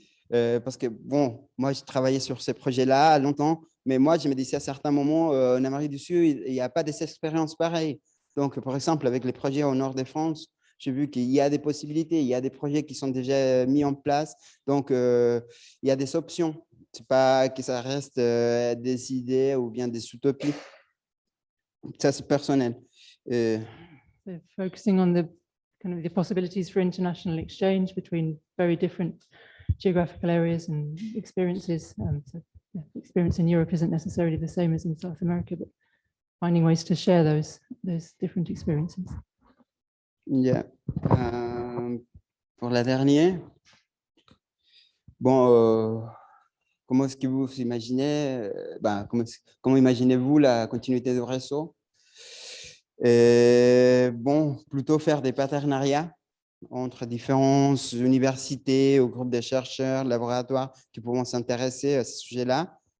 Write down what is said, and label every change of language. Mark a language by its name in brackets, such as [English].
[French] Parce que, bon, moi, j'ai travaillé sur ces projets-là longtemps, mais moi, je me disais à certains moments, en Amérique du Sud, il n'y a pas des expériences pareilles. Donc, par exemple, avec les projets au nord de France, j'ai vu qu'il y a des possibilités, il y a des projets qui sont déjà mis en place. Donc, il y a des options. Ce n'est pas que ça reste des idées ou bien des utopies. Ça, c'est personnel. [English] So focusing on the kind of the possibilities for international exchange between very different geographical areas and experiences. So, yeah, experience in Europe isn't necessarily the same as in South America, but finding ways to share those different experiences. Yeah. [French] Pour la dernière, bon, comment est-ce que vous imaginez, comment imaginez-vous la continuité du réseau? Bon, plutôt faire des partenariats entre différentes universités ou groupes de chercheurs, laboratoires qui pourront s'intéresser à ce sujet-là.